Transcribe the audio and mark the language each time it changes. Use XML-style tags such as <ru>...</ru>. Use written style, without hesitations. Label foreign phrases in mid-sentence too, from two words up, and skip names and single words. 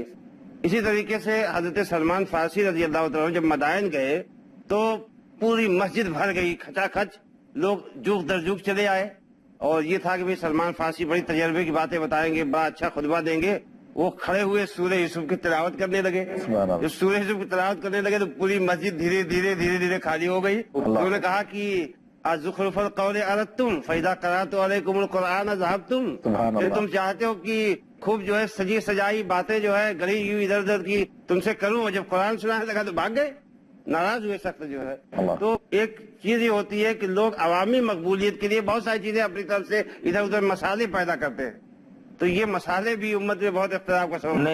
<ur>اسی طریقے سے حضرت سلمان فارسی رضی اللہ عنہ جب مدائن گئے تو پوری مسجد بھر گئی, کھچا کھچ لوگ جوک در جوک چلے آئے, اور یہ تھا کہ بھئی سلمان فارسی بڑی تجربے کی باتیں بتائیں گے, بڑا اچھا خطبہ دیں گے. وہ کھڑے ہوئے سورہ یوسف کی تلاوت کرنے لگے. جب سورہ یوسف کی تلاوت کرنے لگے تو پوری مسجد دھیرے دھیرے خالی ہو گئی. انہوں نے کہا کہ</ur> <ar>زخرف القول أردتم فإذا قرأت عليكم القرآن ذهبتم. سبحان الله.</ar> <ur>تم چاہتے ہو کہ خوب جو ہے سجی سجائی باتیں جو ہے گلی ہوئی ادھر ادھر کی تم سے کروں، اور جب قرآن سنانے لگا تو بھاگ گئے، ناراض ہوئے سخت جو ہے. अल्लाह। تو ایک چیز یہ ہوتی ہے کہ لوگ عوامی مقبولیت کے لیے بہت ساری چیزیں اپنی طرف سے ادھر ادھر مسالے پیدا کرتے ہیں، تو یہ مسالے بھی امت میں بہت اختلاف کا سبب</ur>